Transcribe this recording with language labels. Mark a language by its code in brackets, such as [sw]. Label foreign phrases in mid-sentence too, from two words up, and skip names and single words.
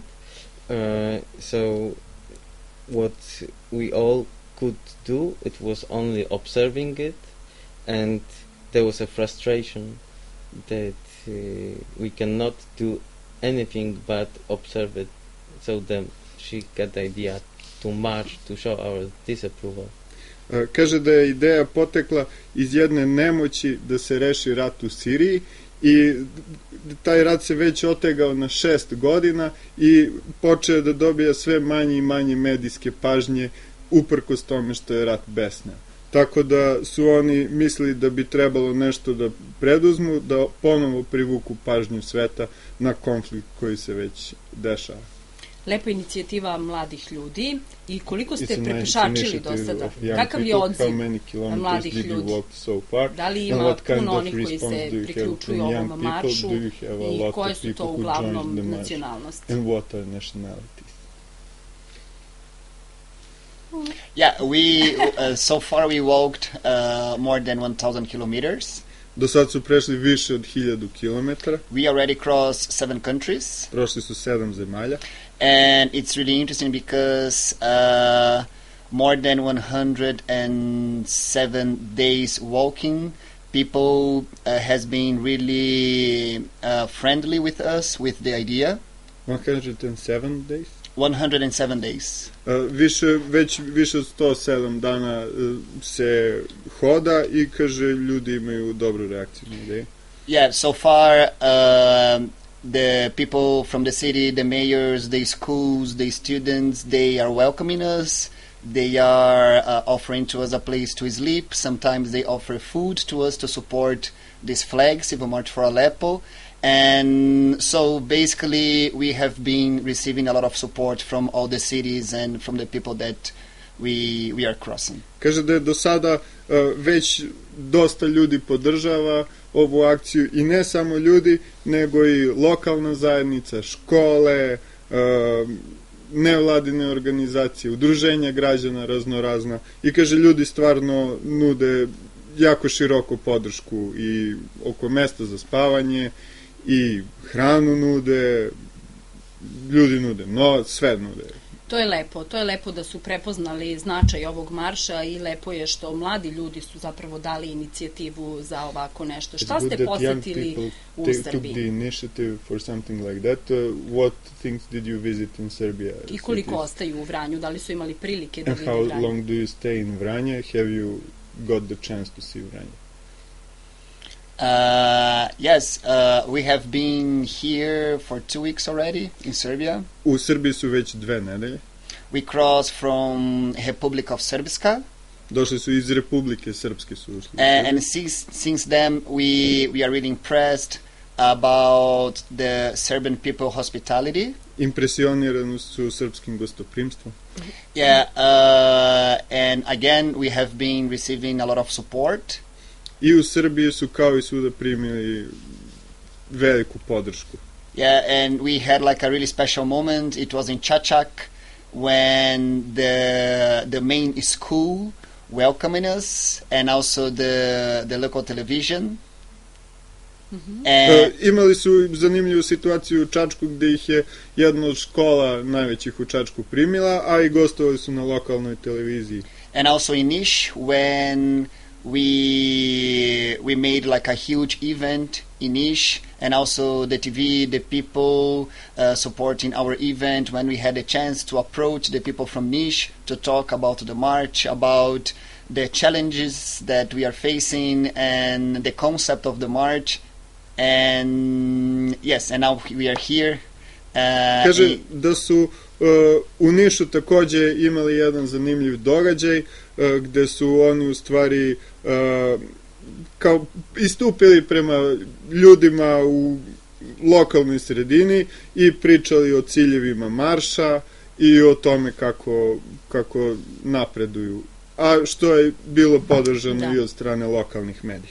[en] So what we all could do, it was only observing it, and there was a frustration that we cannot do anything but observe it. So then she got the idea to march to show our disapproval. [sr] Kaže da je ideja potekla iz jedne nemoći da se reši rat u Siriji i taj rat se već otegao na 6 godina i počeo da dobija sve manje i manje medijske pažnje uprkos tome što je rat besneo. Tako da su oni mislili da bi trebalo nešto da preduzmu, da ponovo privuku pažnju sveta na konflikt koji se već dešava. Lepa inicijativa mladih ljudi. I koliko ste prepešačili do sada? Kakav je odziv mladih ljudi? Da li ima puno onih koji se priključuju ovom maršu i koje su to uglavnom nacionalnosti? [en] And what are nationalities? Yeah, so far we walked more than 1,000 kilometers. [sr] Do sad su prešli više od 1000 kilometara. [en] We already crossed 7 countries. [sr] Prošli su 7 zemalja. [en] And it's really interesting because more than 107 days walking, people has been really friendly with us, with the idea. 107 days? 107 days. [sr] Više od 107 dana se hoda i kaže ljudi imaju dobru reakciju na ideju. [en] Yeah, so far the people from the city, the mayors, the schools, the students, they are welcoming us. They are offering to us a place to sleep. Sometimes they offer food to us to support this flag, Civil March for Aleppo. And so basically we have been receiving a lot of support from all the cities and from the people that we are crossing. [sr] Kaže da je do sada već dosta ljudi podržava ovu akciju i ne samo ljudi, nego i lokalna zajednica, škole, nevladine organizacije, udruženja građana raznorazna i kaže ljudi stvarno nude jako široku podršku i oko mesta za spavanje i hranu nude, ljudi nude, sve nude. To je lepo da su prepoznali značaj ovog marša i lepo je što mladi ljudi su zapravo dali inicijativu za ovako nešto. Šta ste posetili u Srbiji? [en] Took the initiative for something like that. What things did you visit in Serbia? [sr] I koliko ostaju u Vranju? Da li su imali prilike da vide Vranje? [en] And how long do you stay in Vranje? Have you got the chance to see Vranje? Yes, we have been here for 2 weeks already in Serbia. [sr] U Srbiji su već 2 nedelje. [en] We crossed from Republic of Srpska. [sr] Došli su iz Republike Srpske su ušli. [en] And since then, we are really impressed about the Serbian people hospitality. [sr] Impresionirani su srpskim gostoprimstvom. [en] Yeah, and again, we have been receiving a lot of support. [sr] I u Srbiji su kao i svuda primili veliku podršku. [en] Yeah, and we had like a really special moment. It was in Čačak when the main school welcoming us, and also the local television. [sr] Imali su zanimljivu situaciju u Čačku gde ih je jedna od škola najvećih u Čačku primila, a i gostovali su na lokalnoj televiziji. [en] And also in Niš when we made like a huge event in Niš, and also the TV, the people supporting our event, when we had a chance to approach the people from Niš to talk about the march, about the challenges that we are facing and the concept of the march. And yes, and now we are here. [sr] Kaže da su u Nišu takođe imali jedan zanimljiv događaj gde su oni u stvari kao istupili prema ljudima u lokalnoj sredini i pričali o ciljevima marša i o tome kako napreduju, a što je bilo podržano i od strane lokalnih medija.